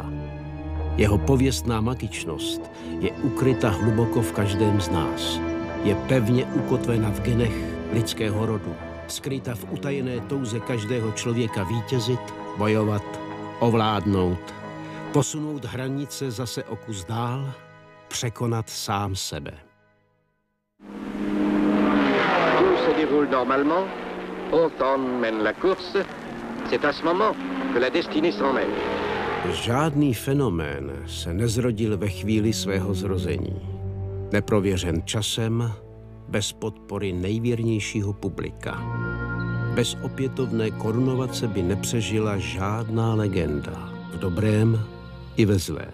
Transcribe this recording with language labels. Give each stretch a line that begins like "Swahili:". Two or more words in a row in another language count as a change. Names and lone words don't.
Czech: Jeho pověstná magičnost je ukryta hluboko v každém z nás. Je pevně ukotvena v genech lidského rodu, skryta v utajené touze každého člověka vítězit, bojovat, ovládnout, posunout hranice zase o kus dál, překonat sám sebe.
French: Tout se déroule normalement, autant mène la course, c'est à ce moment que la destinée s'en mêle.
Czech: Žádný fenomén se nezrodil ve chvíli svého zrození. Neprověřen časem, bez podpory nejvěrnějšího publika. Bez opětovné korunovace by nepřežila žádná legenda, v dobrém i ve zlém.